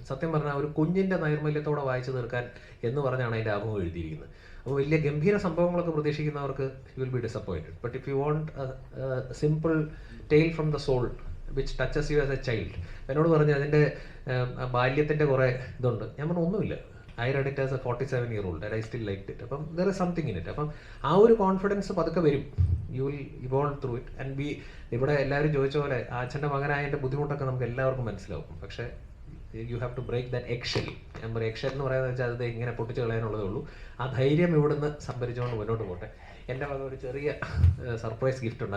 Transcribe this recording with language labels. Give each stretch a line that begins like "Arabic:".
Malayalam: സത്യം പറഞ്ഞാൽ ഒരു കുഞ്ഞിൻ്റെ നൈർമല്യത്തോടെ വായിച്ചു തീർക്കാൻ എന്ന് പറഞ്ഞാണ് അതിൻ്റെ ആമുഖം എഴുതിയിരിക്കുന്നത്. അപ്പോൾ വലിയ ഗംഭീര സംഭവങ്ങളൊക്കെ പ്രതീക്ഷിക്കുന്നവർക്ക്
English: You will be disappointed. But if you want simple tale from the soul which touches you as a child.
Malayalam: എന്നോട് പറഞ്ഞ് അതിൻ്റെ ബാല്യത്തിൻ്റെ കുറേ ഇതുണ്ട്. ഞാൻ പറഞ്ഞു ഒന്നുമില്ല.
English: I read it as a 47-year-old and I still liked it. അപ്പം there is something in it.
Malayalam: അപ്പം ആ ഒരു കോൺഫിഡൻസ് പതുക്കെ വരും.
English: You will evolve through it and be.
Malayalam: ഇവിടെ എല്ലാവരും ചോദിച്ച പോലെ അച്ഛൻ്റെ മകനായതിൻ്റെ ബുദ്ധിമുട്ടൊക്കെ നമുക്ക് എല്ലാവർക്കും മനസ്സിലാവും. പക്ഷേ
English: You have to break that excel.
Malayalam: ഞാൻ പറയും എക്സെൽ എന്ന് പറയുന്നത് വെച്ചാൽ അത് ഇങ്ങനെ പൊട്ടിച്ച് കളയാനുള്ളതേ ഉള്ളൂ. ആ ധൈര്യം ഇവിടുന്ന് സംഭരിച്ചുകൊണ്ട് മുന്നോട്ട് പോട്ടെ. എൻ്റെ വക ഒരു ചെറിയ സർപ്രൈസ് ഗിഫ്റ്റ് ഉണ്ട്.